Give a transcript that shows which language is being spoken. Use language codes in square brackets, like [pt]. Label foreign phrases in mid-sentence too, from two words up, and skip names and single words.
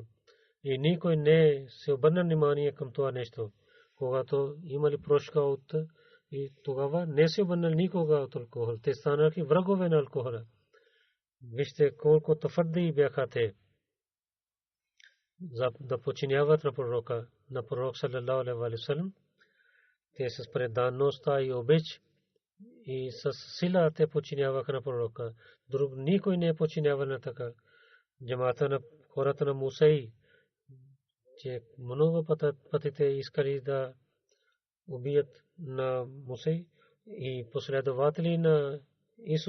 [bg] И никой не се обърна внимание към това нещо. Когато имали прошка от и тогава не се обърнали никога от алкохол. Те станаха врагове на алкохола. Вижте колко твърди бяха те да подчиняват на пророка, на пророк [ar] صلى الله عليه وسلم. [bg] Те с преданността и обич и с сила те подчиняваха на пророка. Друг никой не подчинява на така. Джамата на хората на Мусей, че много пъти те искали да убият на Мусей и последователи на Исус.